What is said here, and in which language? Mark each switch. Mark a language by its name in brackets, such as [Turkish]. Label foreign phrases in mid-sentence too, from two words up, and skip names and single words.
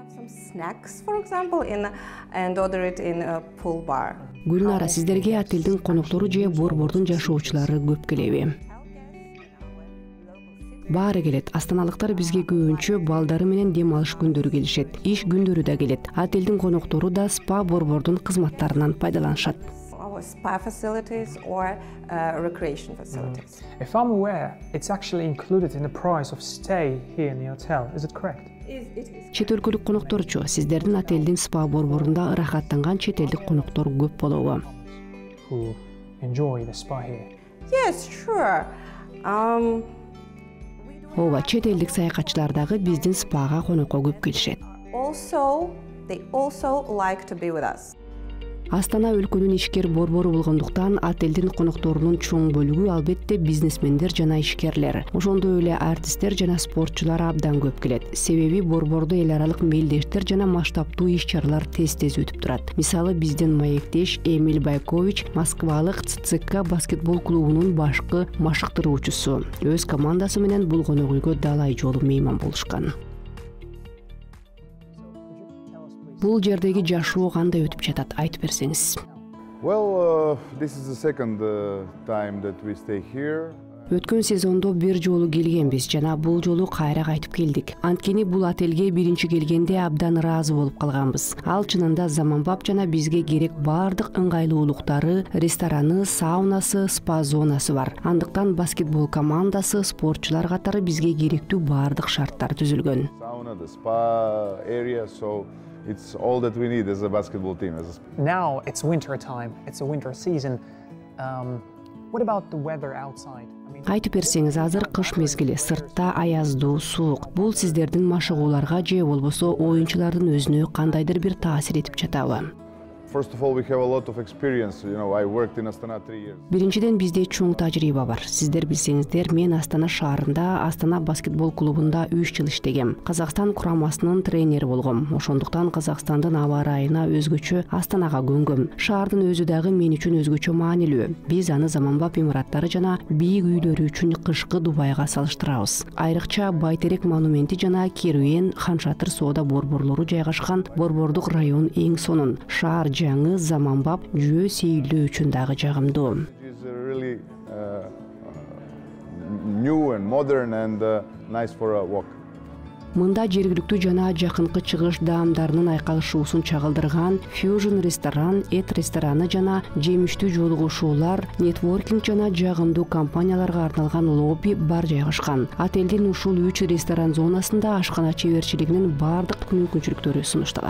[Kyrgyz] Гүлнара, сиздерге отелдин коноктору же борбордун жашоочулары көп келеби? Баары келет. Астаналыктар бизге көбүнчө балдары менен дем алыш күндөрү келишет. Иш күндөрү да келет. Отелдин коноктору да спа борбордун кызматтарынан пайдаланышат. [English] Spa facilities or recreation facilities. If I'm aware, it's actually included in the price of stay here in the hotel. Is it correct? [Kyrgyz] Чет өлкөлүк конокторчу, сиздердин отелдин спа борборунда ырахаттанган чет элдик коноктор көп болобу? [English] Who enjoy the spa here? Yes, sure. [Kyrgyz] Ооба, чет элдик саякатчылар дагы биздин спага конокко көп келишет. [English] They also like to be with us. [Kyrgyz] Астана өлкөнүн ишкер борбору болгондуктан отелдин конокторунун чоң бөлүгү албетте бизнесмендер жана ишкерлер. Ошондой эле артисттер жана спортчулар абдан көп келет. Себеби борбордо эл аралык мелдештер жана масштабтуу иш-чаралар тез-тез өтүп турат. Мисалы, биздин маектеш Эмиль Байкович Москвалык ЦСКА баскетбол клубунун башкы машыктыруучусу. Өз командасы менен бул конок үйгө далай жолу мейман болушкан. Бул жердеги жашоо кандай өтүп жатат, айтып берсеңиз. [English] Well, this is the second time that we stay here. [Kyrgyz] Өткөн сезондо бир жолу келгенбиз жана бул жолу кайра кайтып келдик. Анткени бул отелге биринчи келгенде абдан ыраазы болуп калганбыз. Ал чынында заманбап жана бизге керек баардык ыңгайлуулуктары, рестораны, саунасы, спа зонасы бар. Андыктан баскетбол командасы, спортчулар катары бизге керектүү баардык шарттар түзүлгөн. [English] Sauna, the spa area, so it's all that we need as a basketball team. Now it's winter time. It's a winter season. What about the weather outside? [Kyrgyz] Айтып берсеңиз, азыр кыш мезгили, сыртта аяздуу, суук. Бул сиздердин машыгууларга же болбосо оюнчулардын өзүнө кандайдыр бир таасир этип жатабы? [English] First of all, we have a lot of experience. I worked in Astana 3 years. [Kyrgyz] Биринчиден бизде чоң тажрыйба бар. Сиздер билсеңиздер, мен Астана шаарында, Астана баскетбол клубунда 3 жыл иштегем. Казакстан курамасынын тренери болгом. Ошондуктан Казакстандын аба ырайына өзгөчө Астанага көнгөм. Шаардын өзү дагы мен үчүн өзгөчө маанилүү. Биз аны заманбап имараттары жана бийик үйлөрү үчүн кышкы Дубайга салыштырабыз. Айрыкча Байтерек монументи жана Керуен, Ханшатыр соода борборлору жайгашкан борбордук район эң сонун. Шаар жаңы, заманбап, жөө сейилдөө үчүн дагы жагымдуу. [English] It's really new and modern and nice for a walk. [Kyrgyz] Мында жергиликтүү жана жакынкы чыгыш даамдарынын айкалышуусун чагылдырган Fusion ресторан, эт рестораны жана жемиштүү жолугушуулар, нетворкинг жана жагымдуу компанияларга арналган лобби бар жайгашкан. Отелдин ушул 3 ресторан зонасында ашкана чеберчилигинин бардык мүмкүнчүлүктөрү сунушталат.